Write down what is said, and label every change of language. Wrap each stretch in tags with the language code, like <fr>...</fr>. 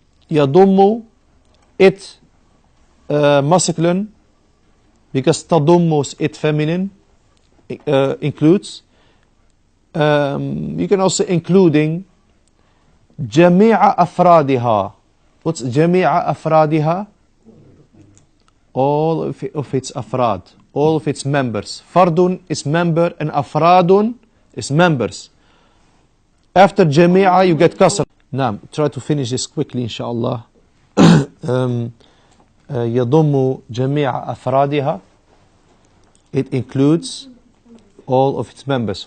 <en>يضم, it masculine, because تضم, it feminine, includes. You can also including</en> <ar>جميع أفرادها.</ar> <en>What's</en> <ar>جميع أفرادها?</ar> <en>All of its أفراد, all of its members. فردٌ is member and أفراد is members. After جميع you get كسر. نعم, try to finish this quickly</en> <ar>إن شاء الله. يضم جميع أفرادها,</ar> <en>it includes all of its members.</en>